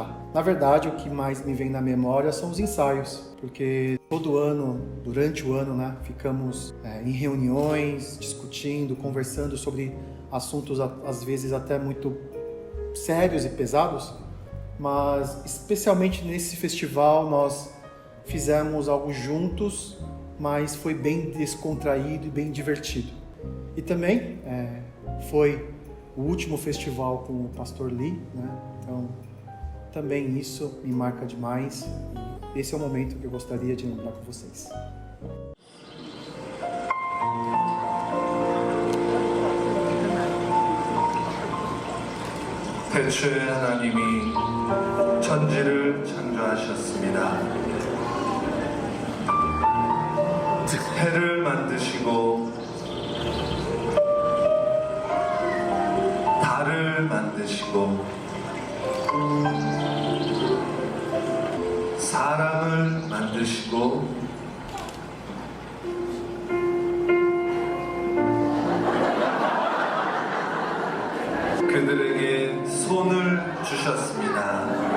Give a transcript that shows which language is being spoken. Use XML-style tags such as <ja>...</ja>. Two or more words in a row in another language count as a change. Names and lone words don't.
<pt>Na verdade, o que mais me vem na memória são os ensaios, porque todo ano, durante o ano, né, ficamos em reuniões, discutindo, conversando sobre assuntos às vezes até muito sérios e pesados, mas especialmente nesse festival nós fizemos algo juntos, mas foi bem descontraído e bem divertido. E também foi o último festival com o Pastor Lee, né? Então também isso me marca demais. E esse é o momento que eu gostaria de lembrar com vocês.</pt> <ko>태초에 하나님이 천지를 창조하셨습니다. 해를 만드시고 달을 만드시고 사람을 만드시고 그들에게 손을 주셨습니다.</ko>